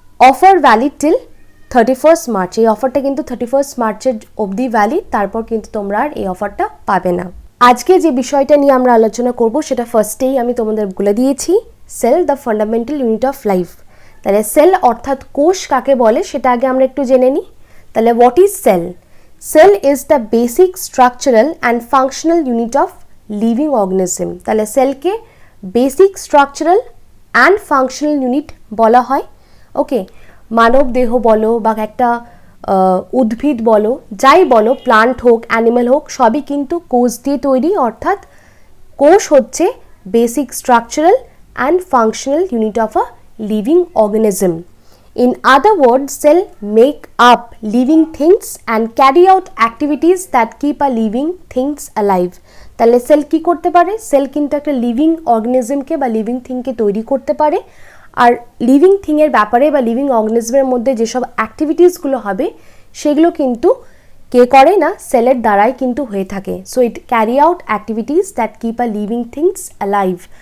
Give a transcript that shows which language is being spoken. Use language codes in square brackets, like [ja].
[en] Offer valid till 31 March. [bn] এই অফারটা কিন্তু 31 মার্চের অবধি ভ্যালিড, তারপর কিন্তু তোমরা আর এই অফারটা পাবে না। আজকে যে বিষয়টা নিয়ে আমরা আলোচনা করব সেটা ফার্স্টেই আমি তোমাদের বলে দিয়েছি, [en] Cell the fundamental unit of life. [bn] তাহলে সেল অর্থাৎ কোষ কাকে বলে সেটা আগে আমরা একটু জেনে নিই। [en] তাহলে what is cell? Cell is the basic structural and functional unit of living organism. [bn] তাহলে সেলকে [en] basic structural and functional unit [bn] বলা হয়। ওকে, মানব দেহ বলো বা একটা উদ্ভিদ বলো, যাই বলো, প্লান্ট হোক অ্যানিম্যাল হোক, সবই কিন্তু কোষ দিয়ে তৈরি। অর্থাৎ কোষ হচ্ছে [en] Basic structural and functional unit of a living organism. In other words, cell make up living things and carry out activities that keep a living things alive. [bn] তাহলে সেল কি করতে পারে? সেল কিন্তু একটা লিভিং অর্গানিজমকে বা লিভিং থিংকে তৈরি করতে পারে। আর লিভিং থিংয়ের ব্যাপারে বা লিভিং অর্গানিজমের মধ্যে যেসব অ্যাক্টিভিটিসগুলো হবে সেগুলো কিন্তু কে করে না, সেলের দ্বারাই কিন্তু হয়ে থাকে। [en] So it carry out activities that keep a living things alive.